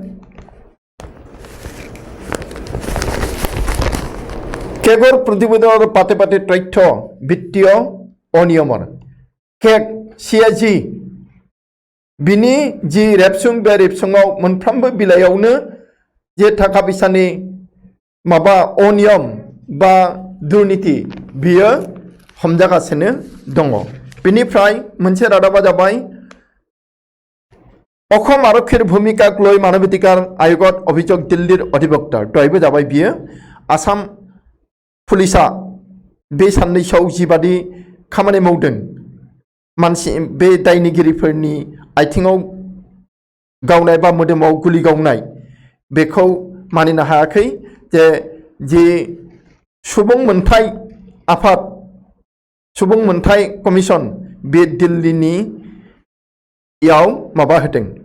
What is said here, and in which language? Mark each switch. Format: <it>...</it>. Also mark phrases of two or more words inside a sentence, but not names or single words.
<as>কেগৰ প্ৰতিবেদন পাতে পাতে তথ্য বিত্তীয় অনিয়মৰ কেক</as> <brx>CAG बिनि जि रेबसुं बे रेबसुङाव मोनफ्रोमबो बिलाइयावनो जे थाखा फैसानि माबा अनियम बा दुर्नीति बियो हमजागासिनो दङ बिनिफ्राय मोनसे रादाबा जाबाय</brx> <as>অসম আৰক্ষীৰ ভূমিকাক লৈ মানৱাধিকাৰ আয়োগত অভিযোগ দিল্লীৰ অধিবক্তাৰ দয়बो जाबाय</as> <brx>बियो आसाम पुलिसा बे साननैसोआव जिबादि खामानि मावदों मानसि बे दायनिगिरिफोरनि आथिङाव गावनाय बा मोदोमाव गुलि गावनाय बेखौ मानिनो हायाखै जे जि सुबुं मोनथाय आफाद सुबुं मोनथाय कमिसन बे दिल्लीनि याव माबा होदों</brx>